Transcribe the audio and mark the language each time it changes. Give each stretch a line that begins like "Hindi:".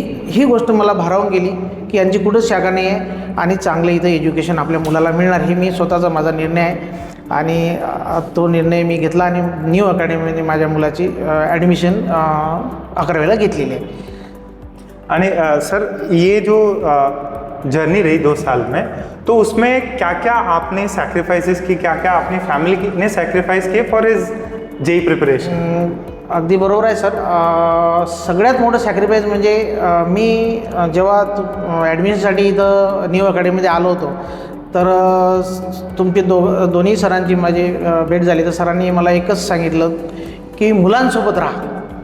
Marathi: ही गोष्ट मला भारावून गेली की यांची कुठंच शाखा नाही आहे आणि चांगलं इथं एज्युकेशन आपल्या मुलाला मिळणार. ही मी स्वतःचा माझा निर्णय आहे आणि तो निर्णय मी घेतला आणि न्यू अकॅडमीमध्ये माझ्या मुलाची ॲडमिशन 11वीला घेतलेली आहे.
Hindi: आणि सर ये जो जर्नी रही 2 साल में, तो उसमें क्या क्या आपने सैक्रिफाइसेस की, क्या क्या अपनी फैमिली ने सैक्रिफाइस किए
English: For his JEE preparation?
Marathi: अगदी बरोबर आहे सर. सगळ्यात मोठं सॅक्रिफाईस म्हणजे मी जेव्हा ॲडमिशनसाठी इथं न्यू अकॅडमीमध्ये आलो होतो तर तुमची दोन्ही सरांची माझी भेट झाली. तर सरांनी मला एकच सांगितलं की मुलांसोबत राहा.